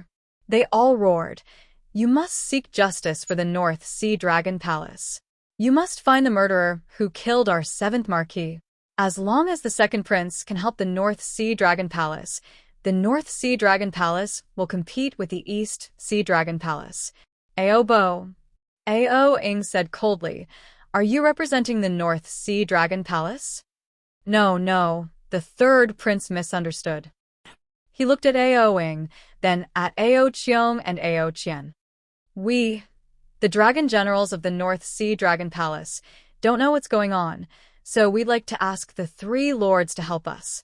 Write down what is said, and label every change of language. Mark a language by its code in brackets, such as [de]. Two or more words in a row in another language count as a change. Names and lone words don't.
[en] They all roared, "You must seek justice for the North Sea Dragon Palace. You must find the murderer who killed our 7th Marquis. As long as the 2nd Prince can help the North Sea Dragon Palace, the North Sea Dragon Palace will compete with the East Sea Dragon Palace." Ao Bo. Ao Ying said coldly, "Are you representing the North Sea Dragon Palace?" No, the 3rd prince misunderstood. He looked at Ao Ying, then at Ao Qiong and Ao Qian. "We, the dragon generals of the North Sea Dragon Palace, don't know what's going on, so we'd like to ask the 3 lords to help us.